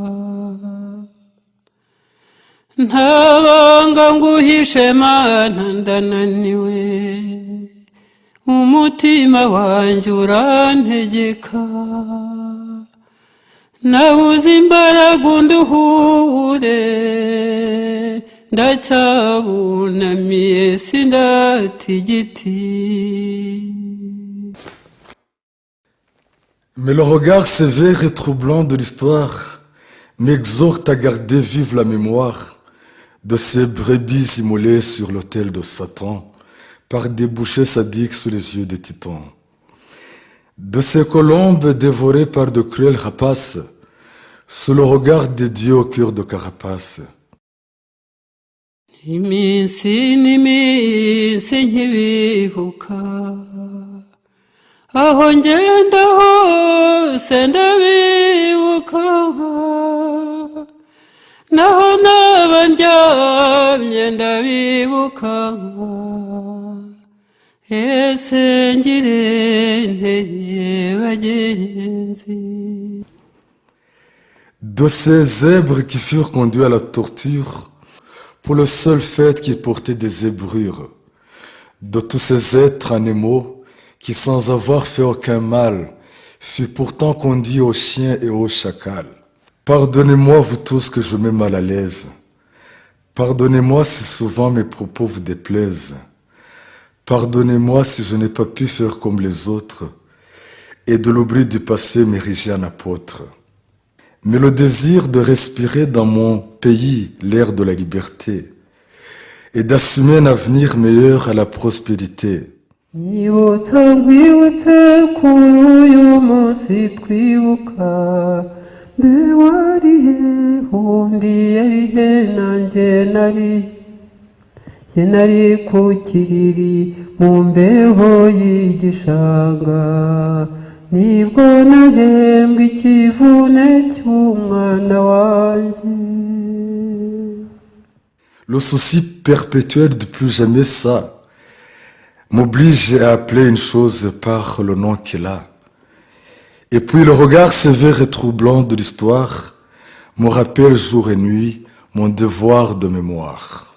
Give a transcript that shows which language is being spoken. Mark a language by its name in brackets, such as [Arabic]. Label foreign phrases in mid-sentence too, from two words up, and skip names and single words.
[Kinyarwanda] Ntabanga nguhishe Mana ndananiwe, umutima wanjye urantegeka. Nabuze imbaraga unduhure, ndacyabunamiye sindata igiti. [French] Mais le regard sévère et troublant de l'histoire m'exhorte à garder vive la mémoire de ces brebis immolées sur l'autel de Satan par des bouchers sadiques sous les yeux des titans, de ces colombes dévorées par de cruels rapaces sous le regard des dieux au cœur de carapace. [Kinyarwanda] Iminsi n'iminsi nkibibuka, aho ngenda hose ndabibuka, naho naba ndyamye ndabibuka. Ese ngire nte bagenzi. [French] De ces zèbres qui furent conduits à la torture pour le seul fait qu'ils portaient des zébrures, de tous ces êtres animaux qui sans avoir fait aucun mal furent pourtant conduits aux chiens et aux chacals. Pardonnez-moi vous tous que je mets mal à l'aise, Pardonnez-moi si souvent mes propos vous déplaisent. Pardonnez-moi si je n'ai pas pu faire comme les autres et de l'oubli du passé m'ériger en apôtre. Mais le désir de respirer dans mon pays l'air de la liberté et d'assumer un avenir meilleur à la prospérité. [Kinyarwanda] Nibutsa nkwibutse kuri uyu munsi twibuka mbe warihe undi yarihe nanjye nari ku kiriri mu mbeho y'igishanga nibwo nahembwe ikivune cy'umwana wanjye. [French] Le souci perpétuel de plus jamais ça m'oblige à appeler une chose par le nom qu'elle a. Et puis le regard sévère et troublant de l'histoire me rappelle jour et nuit mon devoir de mémoire.